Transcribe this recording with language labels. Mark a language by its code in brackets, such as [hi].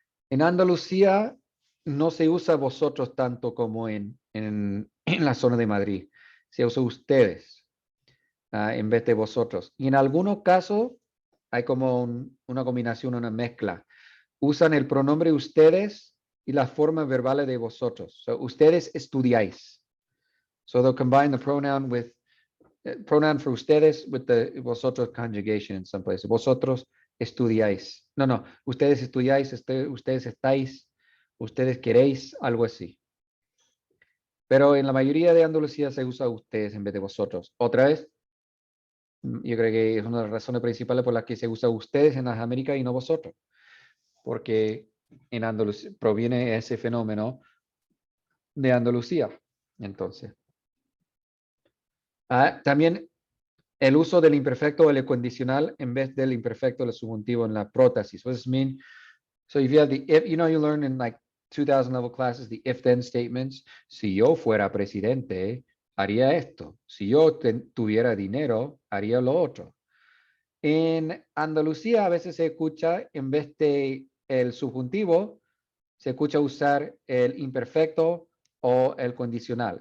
[es] En Andalucía no se usa vosotros tanto como en la zona de Madrid. Se usa ustedes en vez de vosotros. Y en algunos casos hay como una combinación, una mezcla. Usan el pronombre ustedes y las formas verbales de vosotros. So, ustedes estudiáis. [en] So they'll combine the pronoun with pronoun for ustedes with the vosotros conjugation in some places. [es] Vosotros estudiáis. No, ustedes estudiáis, ustedes estáis, ustedes queréis, algo así. Pero en la mayoría de Andalucía se usa ustedes en vez de vosotros. Otra vez, yo creo que es una de las razones principales por las que se usa ustedes en las Américas y no vosotros. Porque en Andalucía proviene ese fenómeno de Andalucía. Entonces, también el uso del imperfecto o el condicional en vez del imperfecto o el subjuntivo en la prótesis. [en] What does this mean? So if you have the if, you learn in like 2000 level classes the if-then statements. [es] Si yo fuera presidente, haría esto. Si yo tuviera dinero, haría lo otro. En Andalucía a veces se escucha, en vez de el subjuntivo, se escucha usar el imperfecto o el condicional.